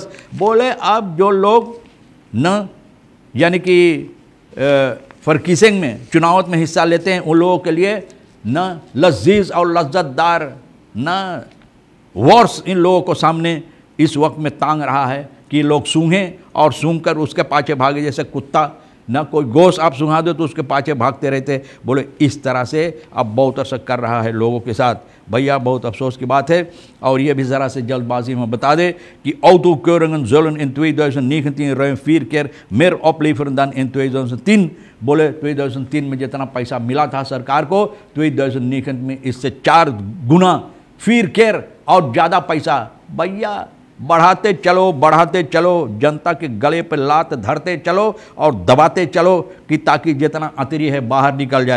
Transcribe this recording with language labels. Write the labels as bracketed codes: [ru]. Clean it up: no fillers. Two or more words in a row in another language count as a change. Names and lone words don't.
[hns] बोले अब जो लोग न यानी कि फरकिसिंग में चुनाव में हिस्सा लेते हैं उन लोगों के लिए न लजीज और लज्जतदार न वॉर्स इन लोगों को सामने इस वक्त में तांग रहा है कि लोग सूंघें और सूंघ कर उसके पाछे भागे, जैसे कुत्ता ना कोई गोश्त आप सुहा दो तो उसके पाछे भागते रहते। बोले इस तरह से अब बहुत असर कर रहा है लोगों के साथ। भैया बहुत अफसोस की बात है। और ये भी ज़रा से जल्दबाजी में बता दें कि [nl] autokeuringen zullen in 2019 ruim 4 keer meer opleveren dan in 2010। [hns] बोले 2003 में जितना पैसा मिला था सरकार को 2019 में इससे 4 गुना 4 केर और ज़्यादा पैसा भैया बढ़ाते चलो, जनता के गले पर लात धरते चलो और दबाते चलो कि ताकि जितना अतरी है बाहर निकल जाए।